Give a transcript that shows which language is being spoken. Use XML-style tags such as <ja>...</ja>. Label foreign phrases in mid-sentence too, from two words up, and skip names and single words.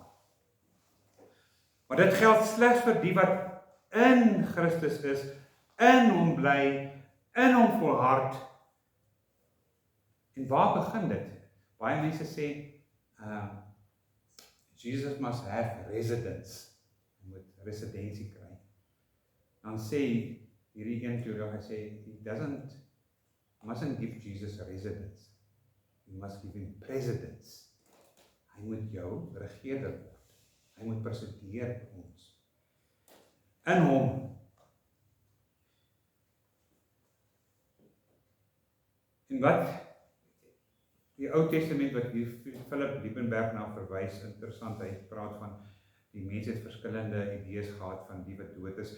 <af>Maar dit geld slegs vir die wat in Christus is, in hom bly, in hom volhard. En waar begin dit? Baie mense sê,</af> <en>Jesus must have residence.</en> <af>Hy moet residensie kry. Dan sê hierdie een teoloog, hy sê,</af> <en>mustn't give Jesus a residence. You must give him presidence.</en> <af>Hy moet jou regeerder word. Hy moet presideer ons. In hom. En wat die Ou Testament wat hier Philip Liebenberg na verwys, interessant, hy praat van die mense het verskillende idees gehad van die wat dood is.</af>